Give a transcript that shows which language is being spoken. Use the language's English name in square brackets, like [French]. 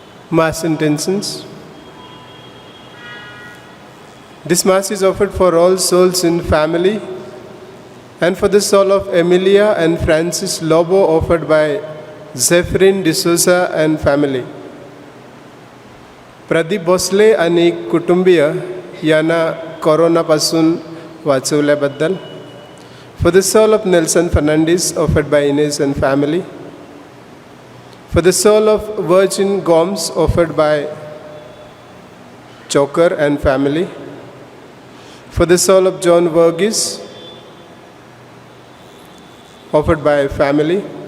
[English] Mass intentions. This Mass is offered for all souls in family and for the soul of Emilia and Francis Lobo, offered by Zephyrin D'Souza and family. [Marathi] Pradeep Bhosale आणि कुटुंबीय यांना कोरोनापासून वाचवल्याबद्दल. [English] For the soul of Nelson Fernandez, offered by Ines and family. For the soul of Virgin Gomes, offered by Choker and family. For the soul of John Verghese, offered by family.